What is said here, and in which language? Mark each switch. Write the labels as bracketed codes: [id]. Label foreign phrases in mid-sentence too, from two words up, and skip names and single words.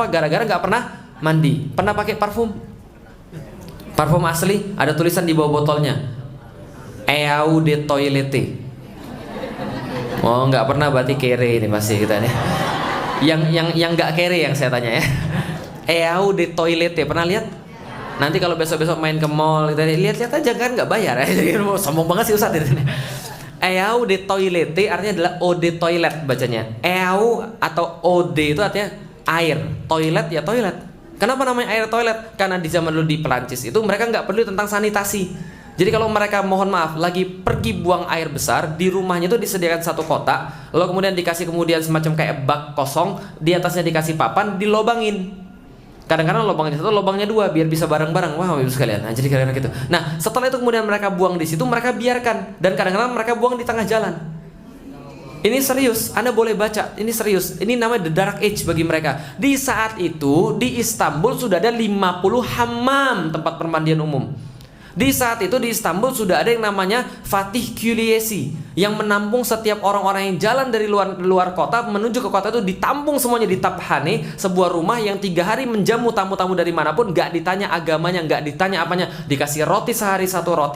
[id] Gara-gara nggak pernah mandi. Pernah pakai parfum? Parfum asli ada tulisan di bawah botolnya, [fr] Eau de Toilette. [id] Oh, nggak pernah berarti kere ini pasti kita nih. Yang nggak kere yang saya tanya ya. [fr] Eau de Toilette [id] pernah lihat? Nanti kalau besok-besok main ke mall kita lihat-lihat aja kan, nggak bayar ya. Jadi sombong banget sih Ustaz ini. [fr] Eau de Toilette [id] artinya adalah [fr] eau de [id] toilet bacanya. Eau atau [fr] eau de [id] itu artinya air. Toilet ya toilet. Kenapa namanya air toilet? Karena di zaman dulu di Perancis itu mereka nggak peduli tentang sanitasi. Jadi kalau mereka mohon maaf lagi pergi buang air besar, di rumahnya itu disediakan satu kotak, lalu kemudian dikasih kemudian semacam kayak bak kosong, di atasnya dikasih papan, dilobangin. Kadang-kadang lubangnya satu, lubangnya dua, biar bisa bareng-bareng. Wah, Ibu sekalian. Nah, jadi kadang-kadang gitu. Nah, setelah itu kemudian mereka buang di situ, mereka biarkan, dan kadang-kadang mereka buang di tengah jalan. Ini serius, Anda boleh baca. Ini serius. Ini namanya [en] the dark age [id] bagi mereka. Di saat itu di Istanbul sudah ada 50 hammam, tempat permandian umum. Di saat itu di Istanbul sudah ada yang namanya Fatih Külliyesi yang menampung setiap orang-orang yang jalan dari luar kota menuju ke kota itu, ditampung semuanya di Taphane, sebuah rumah yang 3 hari menjamu tamu-tamu dari manapun, nggak ditanya agamanya, nggak ditanya apanya, dikasih roti sehari 1 roti.